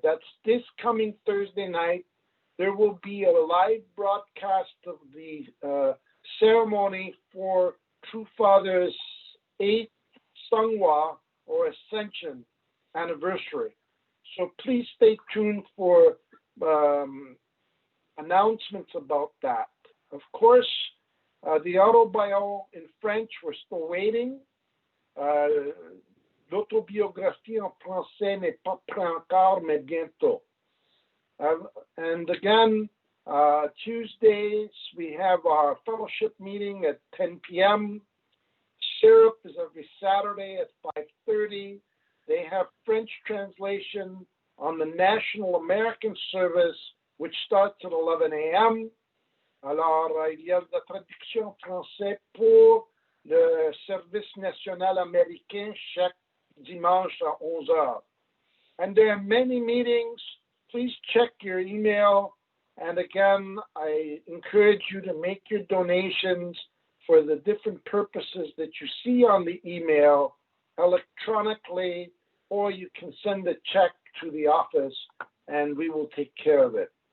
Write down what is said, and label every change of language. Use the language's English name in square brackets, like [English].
[English] That's this coming Thursday night. There will be a live broadcast of the ceremony for True Father's 8th Sangwa or Ascension anniversary. So please stay tuned for announcements about that. Of course, the autobio in French, we're still waiting. [French] L'autobiographie en français n'est pas prêt encore, mais bientôt. [English] And again, Tuesdays, we have our fellowship meeting at 10 p.m. Syrup is every Saturday at 5:30. They have French translation on the National American Service, which starts at 11 a.m. [French] Alors, il y a de la traduction en français pour le service national américain chaque dimanche à 11 heures. [English] And there are many meetings. Please check your email. And again, I encourage you to make your donations for the different purposes that you see on the email electronically, or you can send a check to the office and we will take care of it.